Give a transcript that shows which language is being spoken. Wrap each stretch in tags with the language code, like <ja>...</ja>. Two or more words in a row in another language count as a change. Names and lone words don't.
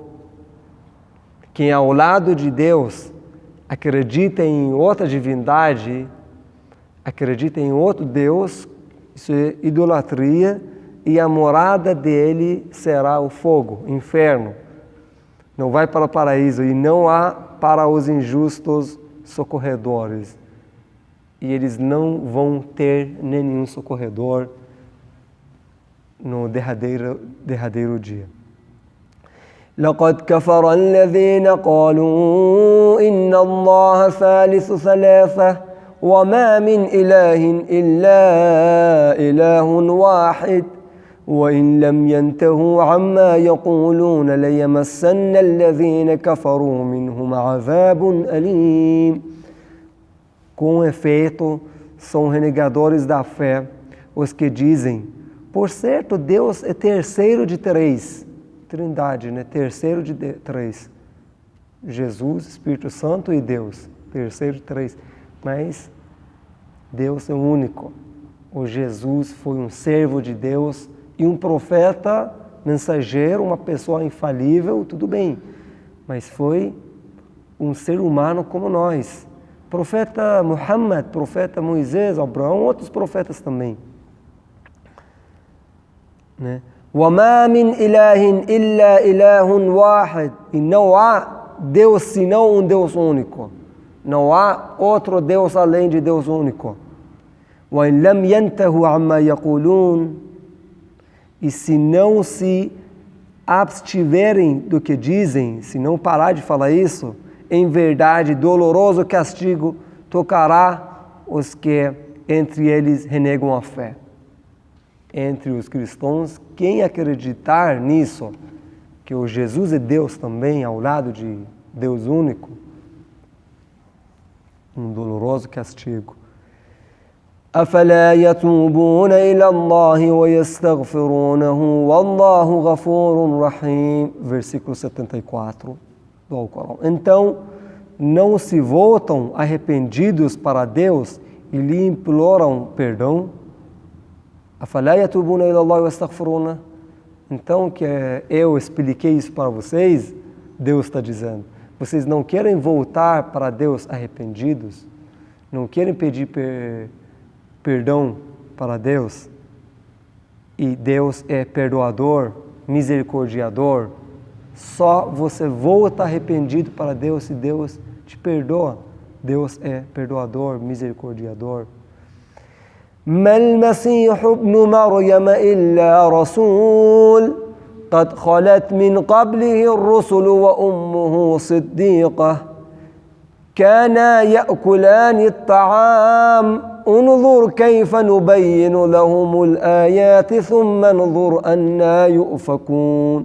<pt>Quem ao lado de Deus acredita em outra divindade, acredita em outro Deus, isso é idolatria, e a morada dele será o fogo, inferno. Não vai para o paraíso e não há para os injustos socorredores. E eles não vão ter nenhum socorredor no derradeiro dia.</pt> <ar>لقد كفر الذين قالوا إن الله ثالث ثلاثة وما من إله إلا إله واحد وإن لم ينتهوا عما يقولون ليمسن الذين كفروا منهم عذاب أليم.</ar> <pt>Com efeito, são renegadores da fé os que dizem: por certo, Deus é terceiro de três. Trindade, né? Terceiro de três. Jesus, Espírito Santo e Deus. Terceiro de três. Mas Deus é único. O Jesus foi um servo de Deus e um profeta, mensageiro, uma pessoa infalível, tudo bem. Mas foi um ser humano como nós. Profeta Muhammad, profeta Moisés, Abraão, outros profetas também. Né?</pt> <ar>وَمَا مِنْ إِلَهٍ إِلَّا إِلَهٌ وَاحِدٌ.</ar> <pt>E não há Deus senão um Deus único. Não há outro Deus além de Deus único.</pt> <ar>وَإِنْ لَمْ يَنْتَهُوا عَمَّا يَقُولُونَ.</ar> <pt>E se não se abstiverem do que dizem, se não parar de falar isso, em verdade, doloroso castigo tocará os que entre eles renegam a fé. Entre os cristãos, quem acreditar nisso, que o Jesus é Deus também, ao lado de Deus único, um doloroso castigo.</pt> <ar>أَفَلَا يَتُوبُونَ إِلَى اللَّهِ وَيَسْتَغْفِرُونَهُ وَاللَّهُ غَفُورٌ رَحِيمٌ.</ar> <pt>Versículo 74 do Alcorão. Então, não se voltam arrependidos para Deus e lhe imploram perdão?</pt> <ar>أَفَلَا يَتُوبُونَ إِلَى اللَّهِ وَيَسْتَغْفِرُونَهُ.</ar> <pt>Então, que eu expliquei isso para vocês, Deus está dizendo. Vocês não querem voltar para Deus arrependidos? Não querem pedir perdão para Deus? E Deus é perdoador, misericordiador. Só você volta arrependido para Deus e Deus te perdoa. Deus é perdoador, misericordiador.</pt> <ar>ما المسيح ابن مريم إلا رسول قد خلت من قبله الرسل وأمه صديقة كانا يأكلان الطعام انظر كيف نبين لهم الآيات ثم انظر أنى يؤفكون.</ar>